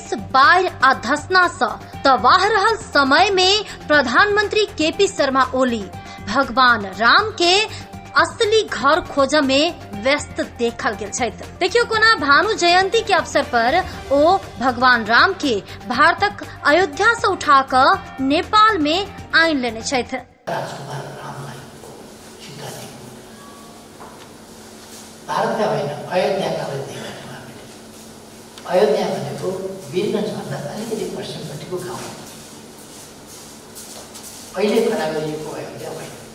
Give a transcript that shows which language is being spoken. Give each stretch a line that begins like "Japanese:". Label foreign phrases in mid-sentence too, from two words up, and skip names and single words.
Maithili: बाढ़ आ धसना सँ तबाह रहल समय में प्रधानमंत्री केपी शर्मा ओली भगवान राम के असली घर खोज में व्यस्त देखल गेल छथि। देखियो कोना भानु जयंती के अवसर पर ओ भगवान राम के भारतक अयोध्या से उठा क नेपाल में आइन लेने छथि।
Nepali: भारतका होइन अयोध्याका अयोध्या भनेको वीरगञ्ज भन्दा अलिकति पश्चिमपट्टिको गाउँ हो। अहिले खडा गरिएको अयोध्या होइन।